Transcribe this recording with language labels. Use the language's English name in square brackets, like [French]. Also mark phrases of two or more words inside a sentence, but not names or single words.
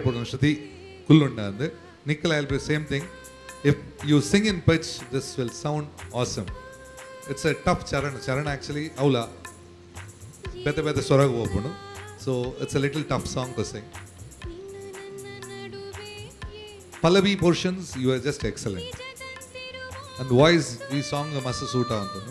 [Tulu] ಪೋಡು ಶ್ರುತಿ ಕುಲ್ಲುಂಡೆ ಅಂದು ನಿಕ್ಕಲ [English] I'll be same thing if you sing in pitch this will sound awesome it's a tough charana actually [Tulu] ಅವಲ ಬೇತೆ ಸ್ವರಗ ಹೋಗ್ಬೋದು [English] so it's a little tough song to sing pallavi portions you are just excellent and voice [Tulu] ಈ ಸಾಂಗ್ ಮಸ್ತ್ ಸೂಟ್ ಆಗುಂಟು